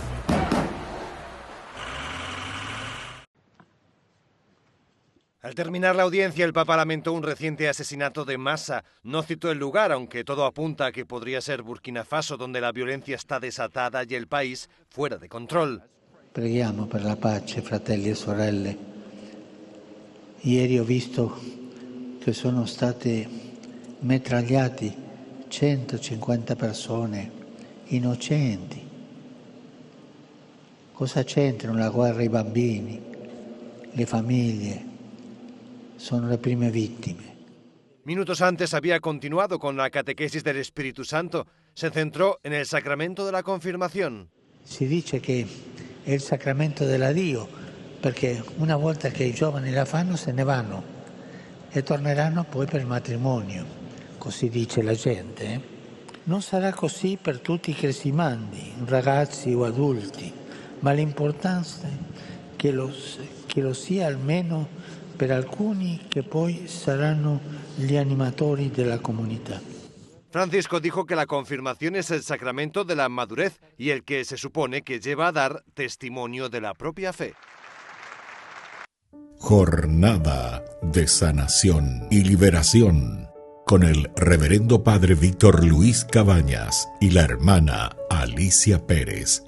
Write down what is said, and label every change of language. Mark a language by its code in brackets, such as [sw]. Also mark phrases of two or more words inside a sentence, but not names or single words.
[es] Al terminar la audiencia, el Papa lamentó un reciente asesinato de masa. No citó el lugar, aunque todo apunta a que podría ser Burkina Faso, donde la violencia está desatada y el país fuera de control. [it] Preghiamo per la pace, fratelli e sorelle. Ieri ho visto che sono state metragliate 150 persone innocenti. Cosa c'entrano la guerra i bambini, le famiglie? [es] Son las primeras víctimas. Minutos antes había continuado con la catequesis del Espíritu Santo. Se centró en el sacramento de la confirmación. [it] Si dice che è il sacramento della Dio, perché una volta che i giovani la fanno se ne vanno e torneranno poi per il matrimonio, così dice la gente. Non sarà così per tutti i cresimandi, ragazzi o adulti, ma l'importante è che lo sia almeno per alcuni che poi saranno gli animatori della comunità. [es] Francisco dijo que la confirmación es el sacramento de la madurez y el que se supone que lleva a dar testimonio de la propia fe. Jornada de sanación y liberación con el reverendo padre Víctor Luis Cabañas y la hermana Alicia Pérez.